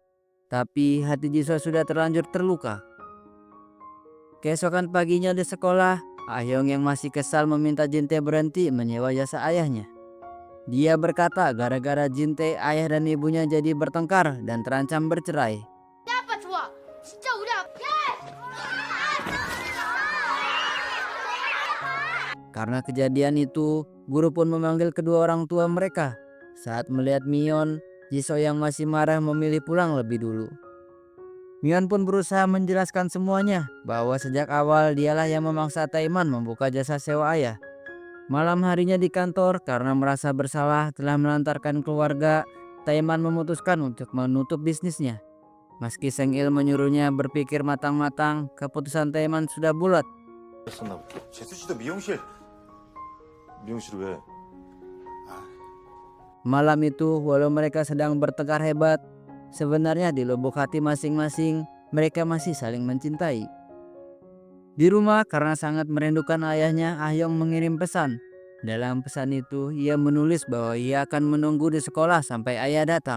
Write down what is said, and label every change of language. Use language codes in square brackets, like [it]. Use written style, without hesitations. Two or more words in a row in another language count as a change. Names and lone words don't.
[id] Tapi hati Jisoo sudah terlanjur terluka. Keesokan paginya di sekolah, Ahyong yang masih kesal meminta Jinte berhenti menyewa jasa ayahnya. Dia berkata gara-gara Jinte, ayah dan ibunya jadi bertengkar dan terancam bercerai. [ko] 아빠 좋아. 진짜 우리 아빠. [id] Karena kejadian itu, guru pun memanggil kedua orang tua mereka. Saat melihat Mion, Jisoo yang masih marah memilih pulang lebih dulu. Mion pun berusaha menjelaskan semuanya, bahwa sejak awal dialah yang memaksa Taeman membuka jasa sewa ayah. Malam harinya di kantor, karena merasa bersalah telah melantarkan keluarga, Taeman memutuskan untuk menutup bisnisnya. Meski Seng Il menyuruhnya berpikir matang-matang, keputusan Taeman sudah bulat. [ko] 했었나 보다. 재수 씨도 미용실 왜? [id] Malam itu, walau mereka sedang bertengkar hebat, sebenarnya di lubuk hati masing-masing, mereka masih saling mencintai. Di rumah, karena sangat merindukan ayahnya, Ahyong mengirim pesan. Dalam pesan itu, ia menulis bahwa ia akan menunggu di sekolah sampai ayah datang.